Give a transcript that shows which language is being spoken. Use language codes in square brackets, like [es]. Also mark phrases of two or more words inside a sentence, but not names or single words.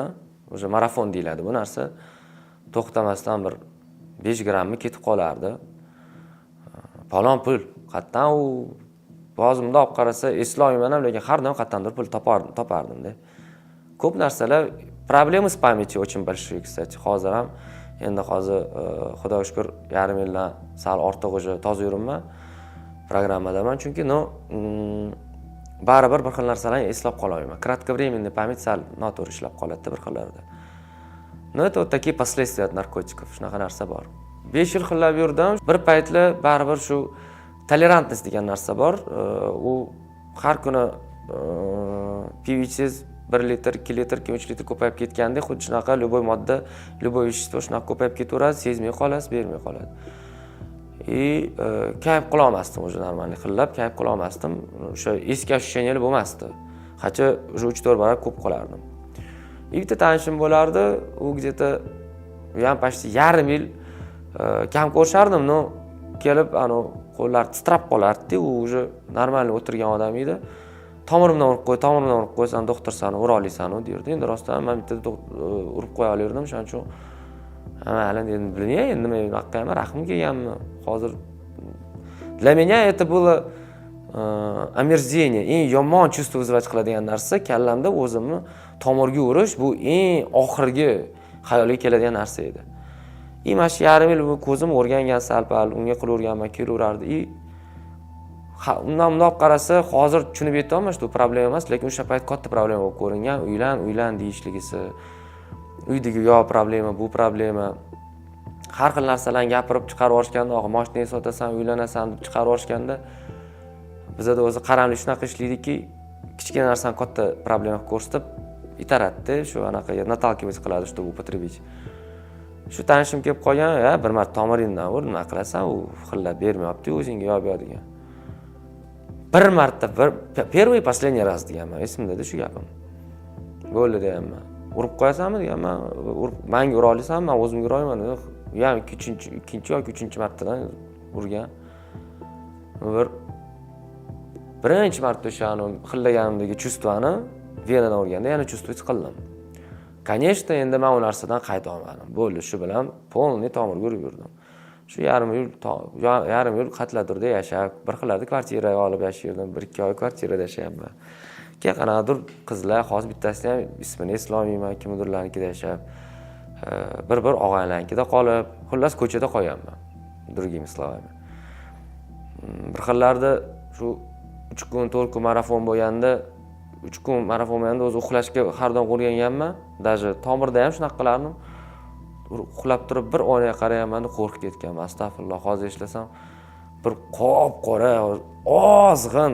[uz] O'sha marafon deyiladi bu narsa. To'xtamasdan bir 5 grammi ketib qolardi. Palon pul, qayerdan u bozimda olib qarasa eslolmayman ham, lekin har doim qayerdandir pul topardim-da. Ko'p narsalar problema [ru] с памятью очень большие, кстати. [uz] Hozir ham endi xudoga shukr [ru] yarim yildan sal ortiq уже [uz] toza yuribman. Programmadaman, chunki baribir bir xil narsalarni eslab qololmayman. [ru] Кратковременный память [uz] sal noto'g'ri ishlab qoladi bir xillarda. [ru] No, это вот такие последствия от narkotikov. [uz] Shunaqa narsa bor. 5 yil xillab yurdim. Bir paytlar baribir shu tolerantность degan narsa bor. U har kuni piv ichsangiz 1 litr, 2 litr, 3 litr ko'payib ketganda, xuddi shunaqa любой modda, [ru] любой вещество [uz] shunaqa ko'payib ketaveradi, sezmay qolasiz, bermay qoladi. Kayf qila olmasdim o'sha normalniy xillab, kayf qila olmasdim. O'sha eski ощущениялар bo'lmasdi. Hatto o'sha 3-4 barobar ko'p qolardim. Bitta tanishim bo'lardi, u где-то u ham почти yarim yil kam ko'rishardim, no kelib qo'llar titrab qolardi, u [ru] уже нормально [uz] o'tirgan odam edi. Tomirimdan urib qo'ysam, doktor sani ura olasan derdi. Endi rostdan men bitta urib qo'ya olardim, shuning uchun hali dedim, bilmayman, endi men unaqa rahim kelganmi. [ru] Hozir для меня это было омерзение, [uz] eng yomon [ru] чувство вызывать [uz] qiladigan narsa kallamda o'zimni tomirga urish, bu eng oxirgi xayolga keladigan narsa edi. Mana shu yarim yil ko'zim o'rgangan sal-pal, unga qilaverganman, kelaverardi. Undan bundoq qarasa, hozir tushunib yetolmayman, shu problema emas, lekin o'sha payt katta problema bo'lib ko'ringan. Uylan deyishligisi, uydagi yo problema, bu problema. Har xil narsalarni gapirib chiqarib yorishganda, mashinani sotasan, uylanasan deb chiqarib yorishganda, bizda o'zi qaramlik shunaqa ishlaydiki, kichkina narsani katta problema ko'rsatib itaradida, shu anaqa наталкивать qiladi, [ru] что употребить. [uz] Shu tanishim kelib qolgan, bir marta tomiringdan ur, nima qilasan, u xillab bermayapti, o'zingga yo'q beradigan. Bir marta, [ru] первый последний раз [uz] deganman, esimda shu gapim. Bo'ldi deganman. Urib qo'yasanmi deganman, menga ura olasanmi, men o'zimga ura olaman. Ya'ni ikkinchi yoki uchinchi martadan urgan. Birinchi marta o'sha xillaganimdagi chustvani venadan urganda yana chustvich qildim. Конечно, endi men u narsadan qayta olmadim. Bo'ldi, shu bilan polniy tomirga urib yurdim. Shu yarim yil Qatlaturda yashab, bir xillarda kvartira olib yashaydim, 1-2 oy kvartirada yashayapman. Qanaqadir qizlar, hozir bittasi ham ismini eslolmayman, kimdirlarnikida yashab, bir og'aylarnikida qolib, xullas ko'chada qolganman. [ru] Другими словами. [uz] Bir xillarda shu 3 kun, 4 kun marafon bo'lganda, 3 kun marafon bo'lganda o'zi uxlashga har doim o'rganganman. Даже tomirda ham shunaqa qilardim. Uxlab turib bir oynaga qarayman, qo'rqib ketganman. Astag'firulloh, hozir eslasam bir qop-qora, ozg'in.